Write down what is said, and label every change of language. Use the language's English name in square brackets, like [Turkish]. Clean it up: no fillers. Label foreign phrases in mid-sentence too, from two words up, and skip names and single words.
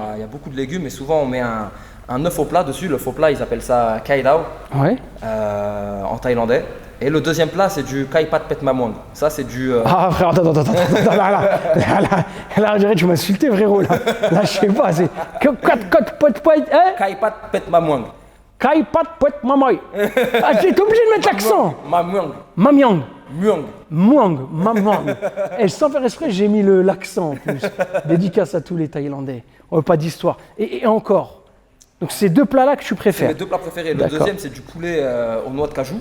[French] il y a beaucoup de légumes et souvent, on met un œuf au plat dessus. L'œuf au plat, ils appellent ça Kai Lao Ouais. en thaïlandais. Et le deuxième plat, c'est du Kai Pat Pet Mamwang. Ça, c'est du. Ah, frère, attends, là, on dirait que tu m'as insulté, frérot. Là, je sais pas, c'est. Kai Pat Pet Mamwang. Kai pat poet mamoy. Ah, t'es obligé de mettre l'accent. Mamwang. Mamyang. Muang. Muang, mamang. Et sans faire exprès, j'ai mis l'accent en plus. Dédicace à tous les Thaïlandais. Pas d'histoire. Et encore. Donc, c'est 2 plats-là que tu C'est préfères. mes 2 plats préférés. Le D'accord. deuxième, c'est du poulet aux noix de cajou,